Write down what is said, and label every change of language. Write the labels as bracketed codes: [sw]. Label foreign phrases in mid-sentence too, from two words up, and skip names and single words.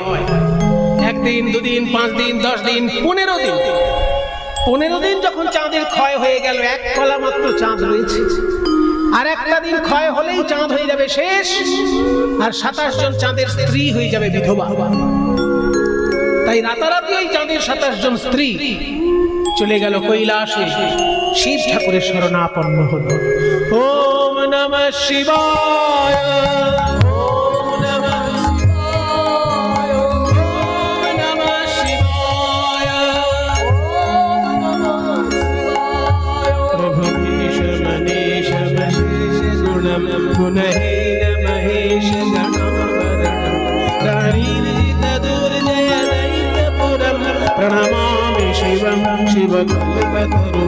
[bn] 1 দিন 2 দিন 5 দিন 10 দিন 15 দিন, 15 দিন যখন চাঁদের ক্ষয় হয়ে গেল, 1 কলা মাত্র চাঁদ রয়েছে। আর একটা দিন ক্ষয় হলেই চাঁদ হয়ে যাবে শেষ, আর 27 জন চাঁদের স্ত্রী হয়ে যাবে বিধবা। তাই রাতারাতি ওই চাঁদের 27 জন স্ত্রী চলে গেল কৈলাসে, শিব ঠাকুরের শরণাপন্ন হলো। [sa] ওম নমঃ শিবায়, ওম নমঃ শিবায়, ওম নমঃ শিবায়, ওম নমঃ শিবায়। প্রভু বিশ মনীষ বিশেষ গুণম গুণহীন মহেশ গণম বরণম দারিদ্র দুর্জয় দৈত্যপুরম প্রণমামি শিবম শিবকল্পতরুম।